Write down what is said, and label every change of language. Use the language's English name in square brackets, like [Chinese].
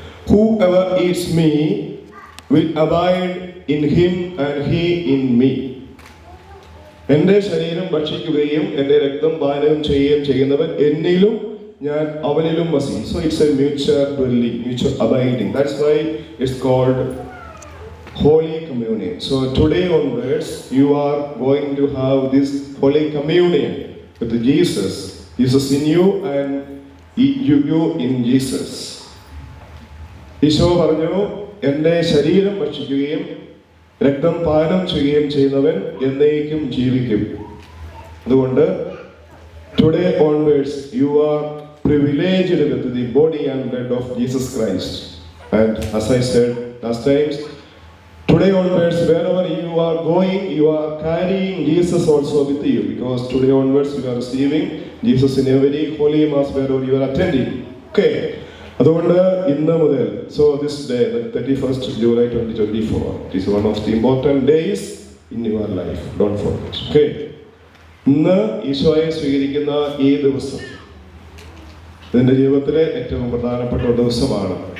[English] whoever eats me will abide in him and he in me. [Malayalam] എൻ്റെ ശരീരം ഭക്ഷിക്കുകയും എൻ്റെ രക്തം പാനം ചെയ്യുകയും ചെയ്യുന്നവൻ എന്നിലും ഞാൻ അവനിലും വസിക്കും. [English] So it's a mutual dwelling, mutual abiding. That's why it's called Holy Communion. So today onwards you are going to have this Holy Communion with Jesus. Jesus in you and you in Jesus. [Malayalam] Isho പറഞ്ഞു, എൻ്റെ ശരീരം ഭക്ഷിക്കുകയും രക്തം പാനം ചെയ്യുകയും ചെയ്യുന്നവൻ എന്നേക്കും ജീവിക്കും. അതുകൊണ്ട് [English] today onwards you are privileged with the body and blood of Jesus Christ. And as I said last times, today onwards wherever you are going, you are carrying Jesus also with you, because today onwards you are receiving Jesus in every holy mass wherever you are attending. Okay. [Malayalam] അതുകൊണ്ട് ഇന്ന് മുതൽ, [English] so this day, the 31st July 2024, it is one of the important days in your life. Don't forget. Okay. [Malayalam] ഇന്ന് ഈശോയെ സ്വീകരിക്കുന്ന ഈ ദിവസം നിന്റെ ജീവിതത്തിലെ ഏറ്റവും പ്രധാനപ്പെട്ട ഒരു ദിവസമാണ്.